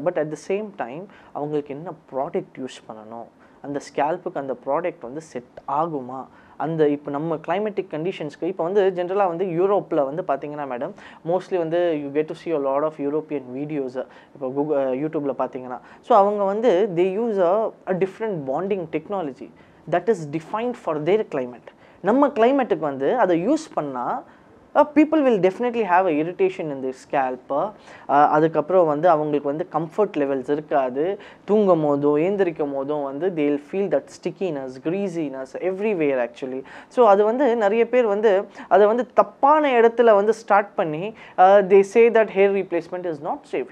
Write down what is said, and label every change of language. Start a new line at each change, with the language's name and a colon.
Tamil: But at the same time அவங்களுக்கு என்ன product use பண்ணணும், அந்த ஸ்கேல்ப்புக்கு அந்த ப்ராடக்ட் வந்து செட் ஆகுமா, அந்த இப்போ நம்ம கிளைமேட்டிக் கண்டிஷன்ஸ்க்கு இப்போ வந்து ஜென்ரலாக வந்து யூரோப்பில் வந்து பார்த்தீங்கன்னா மேடம் மோஸ்ட்லி வந்து you get to C
English: a lot of European videos
Tamil: இப்போ யூடியூப்பில் பார்த்தீங்கன்னா.
English: so
Tamil: அவங்க வந்து
English: they use a different bonding technology that is defined for their climate.
Tamil: நம்ம கிளைமேட்டுக்கு வந்து அதை யூஸ் பண்ணால்
English: people will definitely have a irritation in their scalp.
Tamil: அதுக்கப்புறம் வந்து அவங்களுக்கு வந்து கம்ஃபர்ட் லெவல்ஸ் இருக்காது, தூங்கும் போதும் ஏந்திரிக்கும் போதும் வந்து
English: they will feel that stickiness, greasiness everywhere actually.
Tamil: So அது வந்து நிறைய பேர் வந்து அதை வந்து தப்பான இடத்துல வந்து ஸ்டார்ட் பண்ணி
English: they say that hair replacement is not safe.